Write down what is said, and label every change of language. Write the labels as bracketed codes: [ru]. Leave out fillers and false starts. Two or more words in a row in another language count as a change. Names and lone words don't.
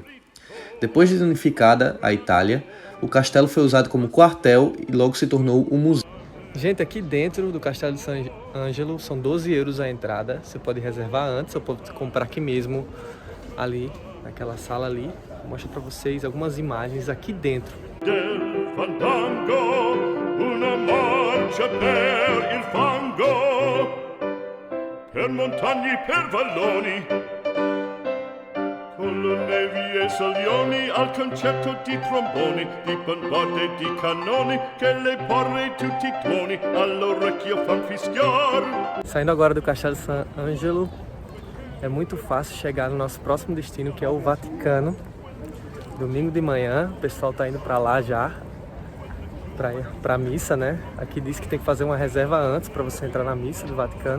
[pt] Depois de unificada a Itália, o castelo foi usado como quartel e logo se tornou um museu. Gente, aqui dentro do Castelo de Sant'Angelo são 12 euros a entrada. Você pode reservar antes ou pode comprar aqui mesmo, ali, naquela sala ali. Vou mostrar para vocês algumas imagens aqui dentro. [it] Del fandango, una marcia per il fango, per montagne, per valloni, con le nevi e salioni, al concerto di tromboni, di bombarde e di cannoni, che le porre tutti i tuoni all'orecchio fan fischiar. [pt] Saindo agora do Castelo de Sant'Angelo, é muito fácil chegar no nosso próximo destino, que é o Vaticano. Domingo de manhã, o pessoal tá indo para lá já, para a missa, né? Aqui diz que tem que fazer uma reserva antes para você entrar na missa do Vaticano.